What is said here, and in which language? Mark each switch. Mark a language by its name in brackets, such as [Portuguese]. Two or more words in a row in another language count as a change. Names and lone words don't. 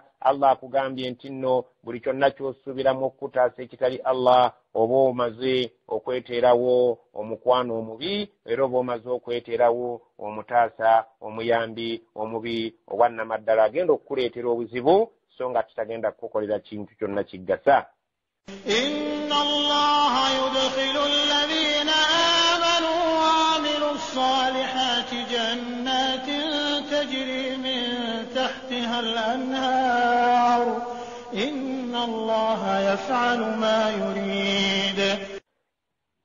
[Ganda] Allah akugambye nti nno buli kyonna ky'osuubiramu okukutaasa ekitali Allah oba omaze okweteerawo omukwano omubi era oba omaze okweteerawo omutaasa omuyambi omubi owannamaddala agenda okukuleetera obuzibu so nga tutagenda kukukolera kintu kyonna kiggasa. [Arabic] إن الله يدخل الذين آمنوا وعملوا الصالحات جنات تجري من تحتها الأنهار إن الله يفعل ما يريد.